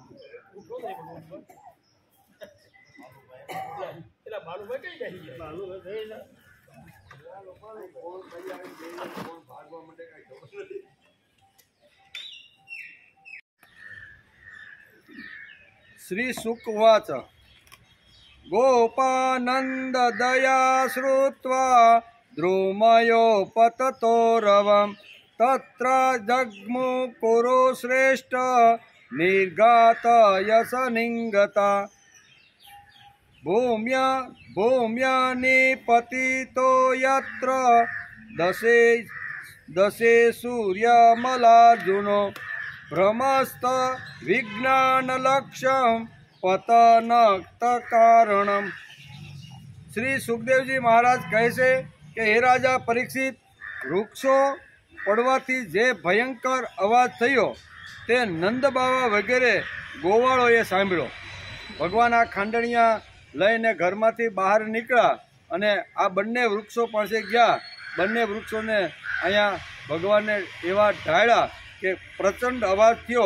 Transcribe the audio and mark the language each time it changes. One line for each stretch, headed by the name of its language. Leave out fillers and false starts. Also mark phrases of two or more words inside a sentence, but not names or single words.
Gujarati: ભાગવા માટે કઈ ખબર નથી.
Sanskrit: श्रीशुक उवाच गोपानंद दया श्रुत्वा द्रुमयो पततो रवम् तत्र जग्मुकुरु श्रेष्ठ निर्घात यशनिंगता भूम्या निपतितो यत्र दशे सूर्यमलार्जुनो भ्रमस्त विज्ञानलक्ष्यं पतनक्त कारणम।
Gujarati: શ્રી સુખદેવ જી મહારાજ કહે છે કે હે રાજા પરીક્ષિત, વૃક્ષો પડવાથી જે ભયંકર અવાજ થયો તે નંદ બાવા વગેરે ગોવાળોએ સાંભળ્યો। ભગવાન આ ખાંડણિયા લઈને ઘરમાંથી બહાર નીકળ્યા અને આ બંને વૃક્ષો પાસે ગયા। બંને વૃક્ષોને અહીંયા ભગવાને એવા ઢાળ્યા કે પ્રચંડ અવાજ થયો।